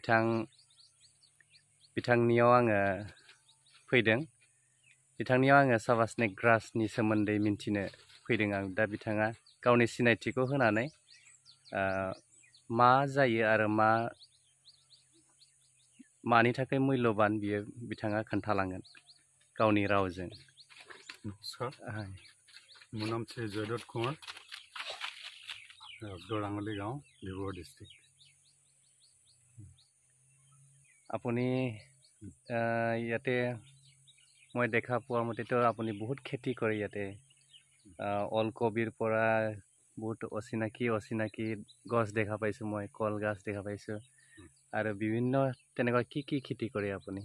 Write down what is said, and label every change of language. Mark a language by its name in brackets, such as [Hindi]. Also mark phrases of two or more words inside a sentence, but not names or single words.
[Bodo] बिथांनियाव आङो फैदों बिथांनियाव आङो साबास नेग्रासनि सोमोन्दै मिन्थिनो फैदों आं दा बिथाङा गावनि सिनायथिखौ होनानै मा जायो आरो मानि थाखाय मुल्यबान बियो बिथाङा खोन्थालांगोन गावनि रावजों [Assamese] नमस्कार মোৰ নাম শ্ৰী জয়দত্ত কুমাৰ দৰাঙলী গাঁও ডিব্ৰুগড় ডিষ্ট্ৰিক্ট আপুনি ইয়াতে মই দেখা পোৱা মতেতো আপুনি বহুত খেতি কৰে ইয়াতে ওলকবিৰ পৰা বহুত অচিনাকি গছ দেখা পাইছোঁ মই কল গছ দেখা পাইছোঁ আৰু বিভিন্ন তেনেকুৱা কি খেতি কৰে আপুনি